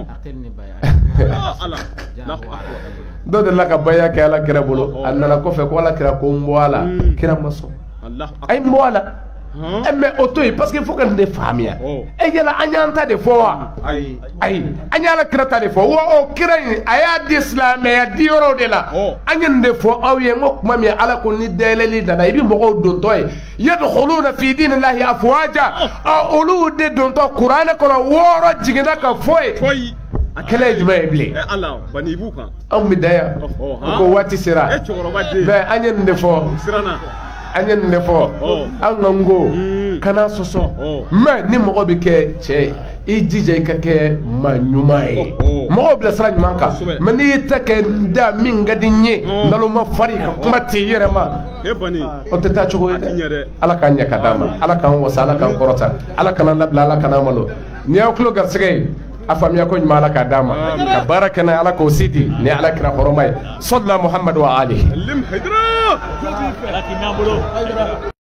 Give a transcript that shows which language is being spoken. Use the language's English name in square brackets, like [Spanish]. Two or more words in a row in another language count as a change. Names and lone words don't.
[Bambara] dɔ delila ka baya kɛ ala kira bolo a nana kɔfɛ ko ala kira ko n bɔ a la kira ma sɔn a ye n bɔ a la mais o to yen [French] parce que il faut que [Bambara] nin de faamuya yala an y'an ta de fɔ wa ayi an y'ala kira ta de fɔ wa o kira in a y'a di silamɛya di yɔrɔw de la an ye nin de fɔ aw ye n ko kuma min ala ko ni dayɛlɛli nana i bɛ mɔgɔw dontɔ ye [Arabic] yadkhuluna fi dinillahi afwaja [Bambara] olu de dontɔ kuranɛ kɔnɔ wɔɔrɔ jiginna ka fɔ ye a kɛlɛ ye jumɛn ye bilen anw bɛ da yan ko waati sera mais an ye nin de fɔ an ye nin de fɔ an ka n ko kana sɔsɔ mais ni mɔgɔ bɛ kɛ cɛ i jija i ka kɛ maa ɲuman ye mɔgɔw bila sira ɲuman kan mais n'i y'i ta kɛ da min ka di n ye naloma fari ka kuma t'i yɛrɛ ma o tɛ taa cogo ye dɛ ala k'an ɲɛ ka d'a ma ala k'an wasa ala k'an kɔrɔta ala kana labila ala kana malo n'i y'aw tulo garisɛgɛ ye a faamuya ko ɲuman ala k'a d'a ma ka baara kɛ n'a ye ala k'o si di ni ala kira hɔrɔma ye sɔlila muhamadu wa alihi